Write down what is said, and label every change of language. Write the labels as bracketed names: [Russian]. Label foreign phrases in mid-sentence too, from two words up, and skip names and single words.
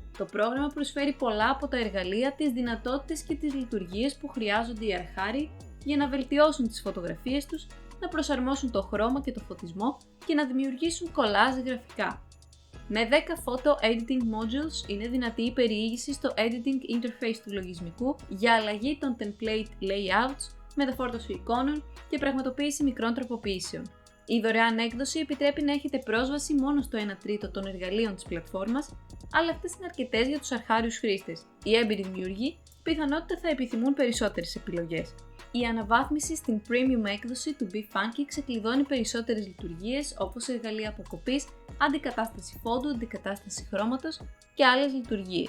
[Greek] Το πρόγραμμα προσφέρει πολλά από τα εργαλεία, τις δυνατότητες και τις λειτουργίες που χρειάζονται οι αρχάριοι για να βελτιώσουν τις φωτογραφίες τους, να προσαρμόσουν το χρώμα και το φωτισμό και να δημιουργήσουν κολλάζ γραφικά. Με 10 [English] Photo Editing Modules [Greek] είναι δυνατή η περιήγηση στο [English] Editing Interface [Greek] του λογισμικού για αλλαγή των [English] template layouts, [Greek] μεταφόρτωση εικόνων και πραγματοποίηση μικρών τροποποιήσεων. Η δωρεάν έκδοση επιτρέπει να έχετε πρόσβαση μόνο στο 1 τρίτο των εργαλείων της πλατφόρμας, αλλά αυτές είναι αρκετές για τους αρχάριους χρήστες. Οι έμπειροι δημιουργοί πιθανότητα θα επιθυμούν περισσότερες επιλογές. Η αναβάθμιση στην premium έκδοση του BeFunky ξεκλειδώνει περισσότερες λειτουργίες όπως εργαλεία αποκοπής, αντικατάσταση φόντου, αντικατάσταση χρώματος και άλλες λειτουργίες.